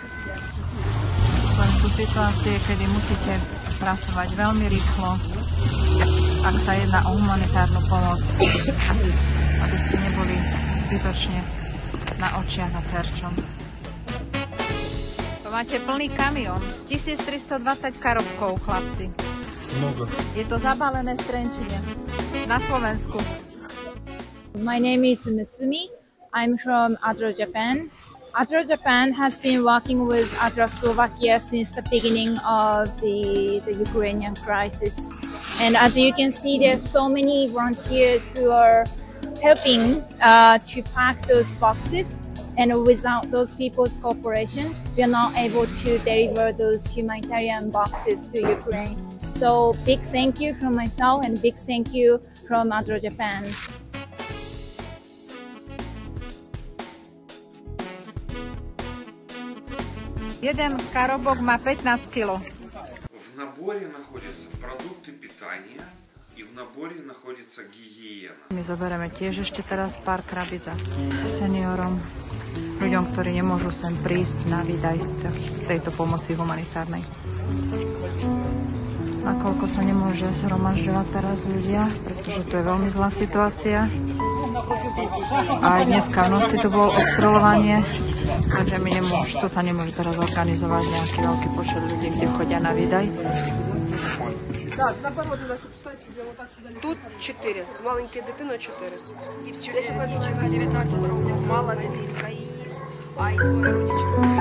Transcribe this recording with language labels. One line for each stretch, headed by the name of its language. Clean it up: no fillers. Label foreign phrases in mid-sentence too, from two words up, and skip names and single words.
Slovak: Len sú situácie, kedy musíte pracovať veľmi rýchlo, ak sa jedná o humanitárnu pomoc, aby ste neboli zbytočne na očiach a terčom. Máte plný kamión, 1320 karobkov, chlapci.
Russian: Много.
Slovak: Je to zabalené v Trenčine, na Slovensku.
English: My name is Mutsumi. I'm from Adro, Japan. Adro, Japan has been working with Adro Slovakia since the beginning of the Ukrainian crisis. And as you can see, there's so many volunteers who are helping to pack those boxes. And without those people's cooperation, we are not able to deliver those humanitarian boxes to Ukraine. So big thank you from myself and big thank you from Adro, Japan.
Slovak: Jeden karobok má 15 kg.
Russian: В наборе находятся продукты питания и в наборе находится гигиена.
Slovak: My zoberieme tiež ešte teraz pár krabic za seniorom, ľuďom, ktorí nemôžu sem prísť na výdaj tejto pomoci humanitárnej. Nakoľko sa nemôže zhromažďovať teraz ľudia, pretože to je veľmi zlá situácia. A aj dneska v noci tu bolo obstreľovanie, takže tu sa nemôže teraz organizovať nejaký veľký počet ľudí, kde chodia na výdaj.
Ukrainian: Тут 4, з маленькою дитиною 4. Дівчинка 19 років, мала дитинка і двоє родичів.